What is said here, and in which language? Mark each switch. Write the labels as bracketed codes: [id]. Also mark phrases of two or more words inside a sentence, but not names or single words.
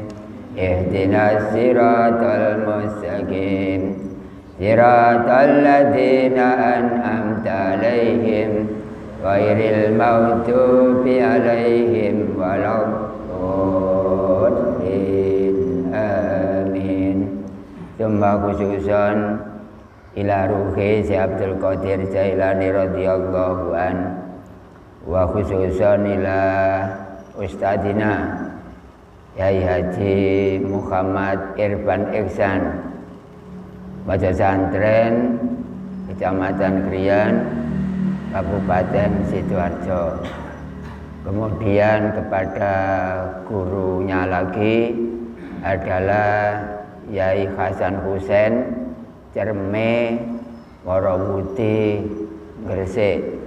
[ar] اهدنا الصراط المستقيم. صراط الذين أنعمت عليهم غير المغضوب عليهم ولا الضالين. Amin. ثم خصوصا إلى روح Si Abdul Qadir Jailani رضي الله عن وخصوصا إلى أستاذنا Yai Haji Muhammad Irfan Ihsan, Baca Santren Kecamatan Krian, Kabupaten Sidoarjo. [id] Kemudian kepada gurunya lagi adalah Yai Hasan Husain Cerme Warawuti Gresik.